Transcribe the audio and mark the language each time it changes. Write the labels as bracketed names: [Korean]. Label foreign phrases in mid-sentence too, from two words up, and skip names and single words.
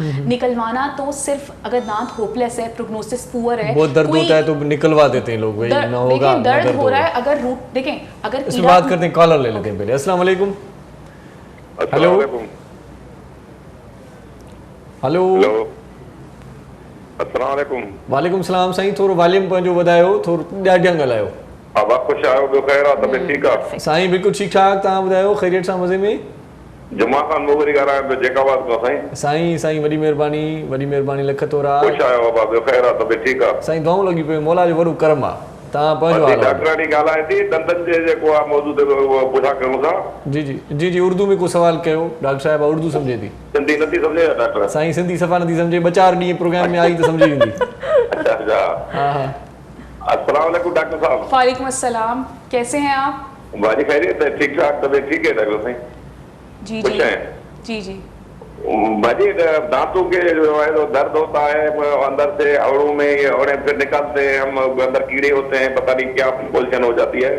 [Urdu] نکلوانا تو صرف اگر دانت ہوپلیس ہے, [English] prognosis poor [Urdu] ہے, بہت درد ہوتا ہے تو نکلوا دیتے ہیں لوگ، وہی نا ہوگا دیکھیے نا درد ہو رہا ہوگا. ہے، اگر روٹ دیکھیں، اگر اس میں بات کرتے ہیں، کالر لے لیتے ہیں پہلے. السلام علیکم۔ ہیلو ہیلو السلام علیکم. [Sindhi] वालेकुम सलाम साईं, थोरो वॉल्यूम पंहिंजो वधायो, थोरो ॾाढियां ॻाल्हायो। अब आप खुश आयो, ॿियो ख़ैर आहे, तबियत ठीकु आहे? साईं बिल्कुलु ठीकु ठाक, तव्हां ॿुधायो ख़ैरियत सां मज़े में? जुमा खान मोगरी ॻाल्हायां पियो, जेकाबाद खां साईं। साईं वॾी महिरबानी, लख तोरा। खुश आयो बाबा, ॿियो ख़ैर आहे, तबियत ठीकु आहे? साईं दुआऊं लॻी पियो, मौला जो वॾो करम आहे। तव्हां पंहिंजो हाल आहे? डॉक्टरानी ॻाल्हाए थी दंदनि जे जेको आहे मौजूद पुछा कयूं था। जी जी जी जी, उर्दू में को सवाल कयो, डॉक्टर साहिबा उर्दू सम्झे थी? सिंधी नथी सम्झे डॉक्टर? साईं सिंधी सफ़ा नथी सम्झे, 4 ॾींहं प्रोग्राम में आई त सम्झी वेंदी। [Urdu] اچھا اچھا, ہاں ہاں, السلام علیکم ڈاکٹر صاحب. وعلیکم السلام، کیسے ہیں آپ? باجی خیریت ہے? ٹھیک ٹھاک، طبیعت ٹھیک ہے ڈاکٹر سائیں? جی خوش جی ہیں? جی جی. باجی دانتوں کے جو ہے تو درد ہوتا ہے اندر سے، ہوڑوں میں یہ ہوڑے پھر نکلتے ہیں، ہم اندر کیڑے ہوتے ہیں، پتا نہیں کیا پوزیشن ہو جاتی ہے.